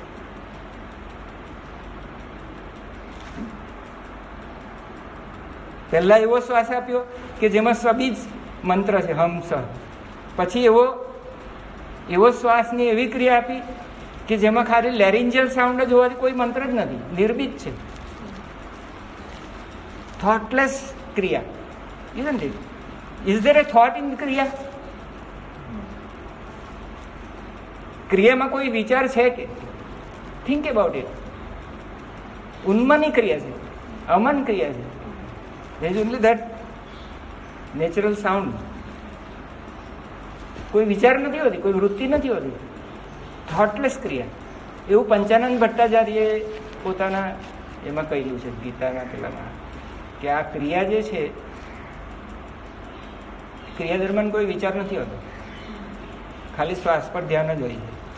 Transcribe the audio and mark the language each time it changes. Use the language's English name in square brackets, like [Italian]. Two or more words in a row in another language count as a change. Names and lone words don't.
[Gujarati] પહેલા એવો શ્વાસ આપ્યો કે જેમાં સબીજ મંત્ર છે, હંસ. પછી એવો શ્વાસની એવી ક્રિયા આપી કે જેમાં ખાલી [English] laryngeal sound [Gujarati] જ હોવાથી કોઈ મંત્ર જ નથી, નિર્બીજ છે. થોટલેસ ક્રિયા. [English] isn't it? Is there a thought in ક્રિયા? [Gujarati] ક્રિયામાં કોઈ વિચાર છે કે? [English] think about it. [Gujarati] ઉન્મની ક્રિયા છે, અમન ક્રિયા છે. [English] There is only that natural sound. [Gujarati] કોઈ વિચાર નથી હોતી, કોઈ વૃત્તિ નથી હોતી, થોટલેસ ક્રિયા. એવું પંચાનંદ ભટ્ટાચાર્યએ પોતાના એમાં કહ્યું છે, ગીતાના પેલામાં, કે આ ક્રિયા જે છે, ક્રિયા દરમિયાન કોઈ વિચાર નથી હોતો, ખાલી શ્વાસ પર ધ્યાન જ હોય છે.